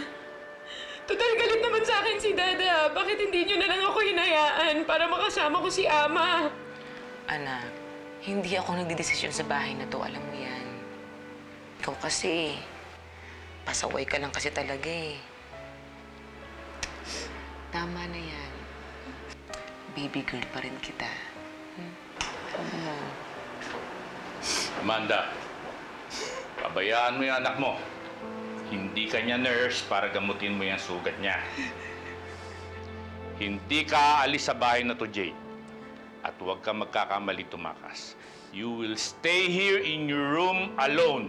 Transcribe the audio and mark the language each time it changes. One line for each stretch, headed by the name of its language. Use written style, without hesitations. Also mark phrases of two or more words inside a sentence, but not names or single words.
Filipino: Total galit naman sa akin si Dada. Bakit hindi niyo na lang ako hinayaan para makasama ko si Ama? Anak, hindi ako nagdidesisyon sa bahay na to. Alam mo yan. Ikaw kasi, pasaway ka lang kasi talaga eh. Tama na yan.
English: Baby girl
Filipino: pa rin kita. Ano? Amanda, pabayaan mo yung anak mo. Hindi ka niya nurse para gamutin mo yung sugat niya. Hindi ka aalis sa bahay na to, Jade. At huwag ka magkakamali tumakas.
English: You will stay here in your room alone.